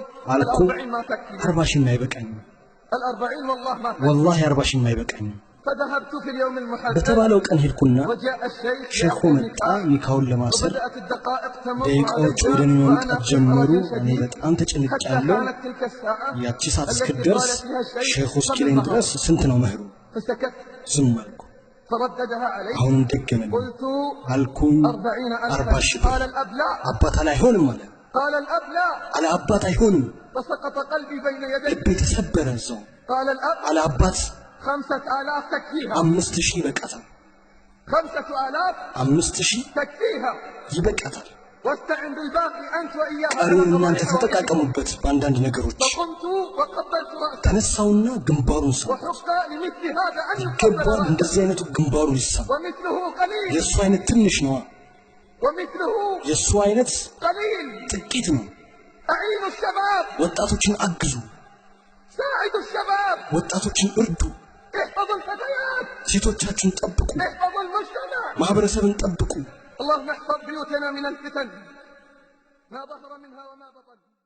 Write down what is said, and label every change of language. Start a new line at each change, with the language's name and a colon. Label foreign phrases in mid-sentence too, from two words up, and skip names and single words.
Amharic: አልኩ
Arabic: 40 ما تكفي
Amharic: 40 ሺህ አይበቃኝም
Arabic: 40 والله ما تكفي
Amharic: والله 40 ሺህ አይበቃኝም
Arabic: فذهبت في اليوم المحدد
Amharic: በተባለው ቀን ሄድኩና
Arabic: وجاء الشيخ
Amharic: ሼኹ መጣ ኒካውን ለማሰር
Arabic: وبدأت الدقائق تمر
Amharic: ደቂቃዎች ወደ እኔ መምጣት ጀመሩ እኔ በጣም ተጨንቄያለሁ
Arabic: كانت تلك الساعة
Amharic: ያቺ ሰዓት እስክትደርስ ሼኹ እስኪለኝ ድረስ ስንት ነው መህሩ
Arabic: فسكت
Amharic: ዝም አልኩ
Arabic: فرددها علي
Amharic: አሁንም ደገመኝ
Arabic: قلت
Amharic: አልኩኝ 40 ሺህ
Arabic: قال الأب لا
Amharic: አባት አይሆንም አለ
Arabic: قال الأب لا
Amharic: አለ አባት አይሆንም
Arabic: فسقط قلبي بين يديه
Amharic: ልቤ ተሰበረ እዛው
Arabic: قال الأب
Amharic: አለ አባት
Arabic: 5000 تكفيها
Amharic: 5000 ይበቃታል
Arabic: 5000 تكفيها
Amharic: ይበቃታል
Arabic: واستعن بالباقي أنت وإياها
Amharic: ቀሪውን እናንተ ተጠቃቀሙበት በአንዳንድ ነገሮች
Arabic: فقمت وقبلت رأسه
Amharic: ተነሳውና ግንባሩን ሳም
Arabic: وحق لمثل هذا أن
Amharic: ይገባል
Arabic: يقبل رأسه
Amharic: እንደዚህ አይነቱ ግንባሩን ይሳም
Arabic: ومثله قليل
Amharic: የእሱ አይነት ትንሽ ነው
Arabic: ومثله
Amharic: የእሱ አይነት
Arabic: قليل
Amharic: ጥቂት ነው
Arabic: أعينوا الشباب
Amharic: ወጣቶችን አግዙ
Arabic: ساعدوا الشباب
Amharic: ወጣቶችን እርዱ
Arabic: احفظوا الفتيات
Amharic: ሴቶቻችሁን ጠብቁ
Arabic: احفظوا المجتمع
Amharic: ማህበረሰብን ጠብቁ
Arabic: اللهم احفظ بيوتنا من الفتن ما ظهر منها وما بطن